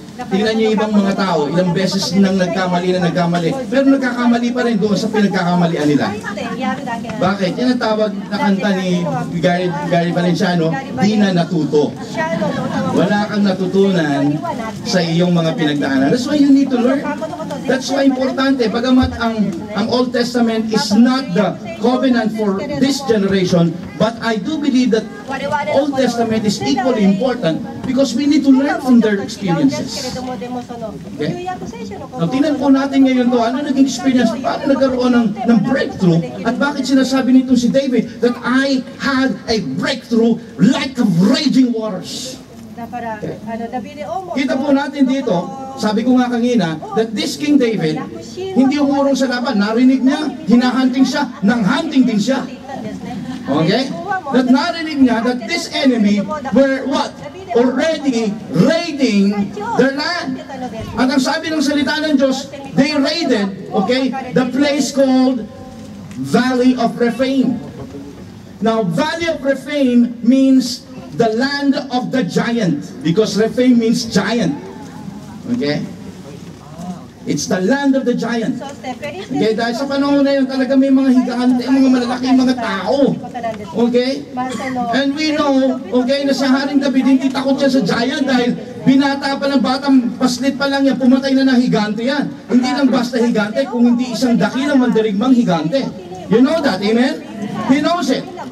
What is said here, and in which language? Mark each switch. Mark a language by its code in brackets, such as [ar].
[tl] Tingnan niyo ibang mga tao, ilang beses nang nagkamali, pero nagkakamali pa rin doon sa pinagkakamalian nila. Bakit? Yan ang tawag na kanta ni Gary Valenciano, di na natuto. Wala kang natutunan sa iyong mga pinagdaanan. [en] That's why you need to learn. That's why importante, bagamat ang Old Testament is not the covenant for this generation, but I do believe that Old Testament is equally important because we need to learn from their experiences. [tl] Okay? Now, tingnan po natin ngayon to, ano naging experience, paano nagkaroon ng breakthrough, at bakit sinasabi nito si David [en] that I had a breakthrough like of raging waters. [tl] Okay. Kita po natin dito, sabi ko nga kanina, [en] that this King David, [tl] hindi umurong sa laban, narinig niya, hinahunting siya, nang-hunting din siya. Okay? [en] That [tl] narinig niya [en] that this enemy were what? Already raiding their land. [tl] At ang sabi ng salita ng Diyos, [en] they raided, okay, the place called Valley of Rephaim. Now, Valley of Rephaim means the land of the giant, because Rephaim means giant. Okay? It's the land of the giant. [tl] Okay, dahil sa panahon na yun, talaga may mga higante, mga malalaking mga tao. Okay? [en] And we know, [tl] okay, na si Haring David, hindi takot siya sa giant dahil binata pa ng batang paslit pa lang yan, pumatay na ng higante yan. Hindi lang basta higante, kung hindi isang dakilang mandirigmang higante. [en] You know that, amen? He knows it.